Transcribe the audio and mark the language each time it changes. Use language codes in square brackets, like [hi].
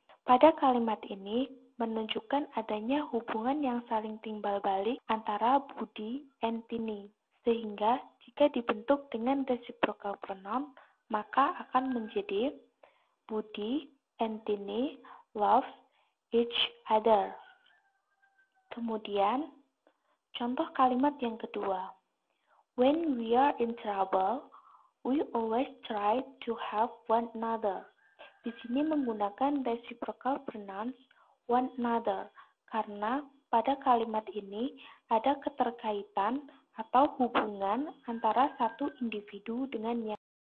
[id] Pada kalimat ini menunjukkan adanya hubungan yang saling timbal balik antara Budi and Tini. Sehingga jika dibentuk dengan reciprocal pronoun, maka akan menjadi Budi and Tini [en] loves each other. [id] Kemudian, contoh kalimat yang kedua. [en] When we are in trouble, we always try to help one another. [id] Di sini menggunakan reciprocal pronouns one another karena pada kalimat ini ada keterkaitan atau hubungan antara satu individu dengan yang.